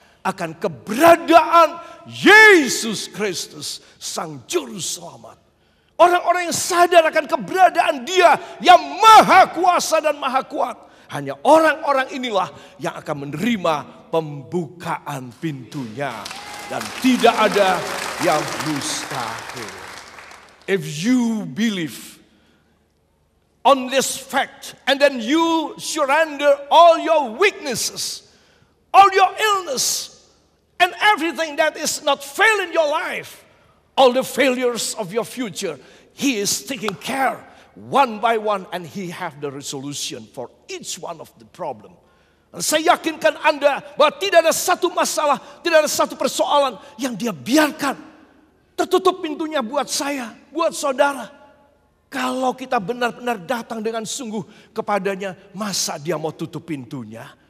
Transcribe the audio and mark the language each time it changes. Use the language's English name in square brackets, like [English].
[Indonesian] akan keberadaan Yesus Kristus, Sang Juru Selamat. Orang-orang yang sadar akan keberadaan Dia yang maha kuasa dan maha kuat. Hanya orang-orang inilah yang akan menerima pembukaan pintunya. Dan tidak ada yang mustahil. [English] If you believe on this fact, and then you surrender all your weaknesses, all your illness, and everything that is not fail in your life, all the failures of your future, He is taking care one by one, and He have the resolution for each one of the problem. [Indonesian] Dan saya yakinkan Anda bahwa tidak ada satu masalah, tidak ada satu persoalan yang Dia biarkan tertutup pintunya buat saya, buat saudara. Kalau kita benar-benar datang dengan sungguh kepadanya, masa Dia mau tutup pintunya?